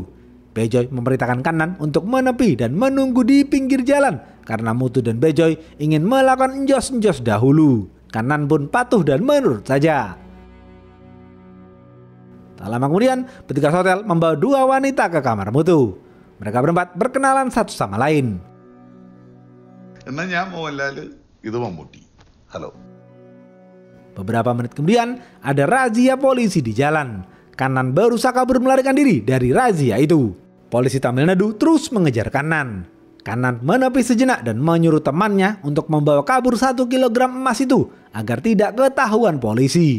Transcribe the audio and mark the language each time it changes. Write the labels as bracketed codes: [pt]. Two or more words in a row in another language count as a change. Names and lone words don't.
[id] Bejoy memerintahkan Kanan untuk menepi dan menunggu di pinggir jalan karena Mutu dan Bejoy ingin melakukan enjos-enjos dahulu. Kanan pun patuh dan menurut saja. Tak lama kemudian, petugas hotel membawa 2 wanita ke kamar Mutu. Mereka berempat berkenalan satu sama lain. [ml] എന്നാ ഞാൻ മോഹൻലാൽ, ഇത് മമ്മൂട്ടി. ഹലോ. [id] Beberapa menit kemudian ada razia polisi di jalan. Kanan berusaha kabur melarikan diri dari razia itu. Polisi Tamil Nadu terus mengejar Kanan. Kanan menepi sejenak dan menyuruh temannya untuk membawa kabur 1 kilogram emas itu agar tidak ketahuan polisi.